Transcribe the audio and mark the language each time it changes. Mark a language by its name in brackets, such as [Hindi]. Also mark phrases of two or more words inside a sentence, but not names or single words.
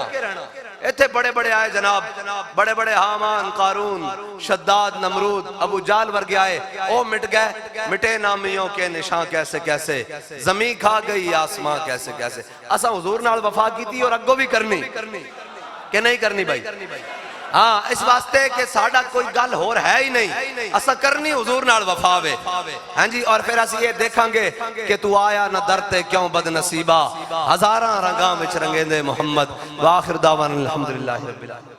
[Punjabi] ایتھے بڑے بڑے آئے جناب بڑے بڑے حامان قارون شداد نمرود ابو جال ورگے آئے او مٹ گئے [Urdu] مٹے نامیوں کے نشان کیسے کیسے [Punjabi] زمین کھا گئی آسمان کیسے کیسے. اسا حضور نال وفا کی تھی اور اگو بھی کرنی کہ نہیں کرنی بھائی؟ ہاں اس واسطے کہ ساڑا کوئی گل ہور ہے ہی نہیں، اسا کرنی حضور نال وفا وے، ہاں جی، اور پھر اسی یہ دیکھاں گے کہ تو آیا نہ درتے کیوں بد نصیبہ، ہزاراں رنگاں وچ رنگے دے محمد، [Arabic] وآخر دعوانا الحمدللہ رب العالمین۔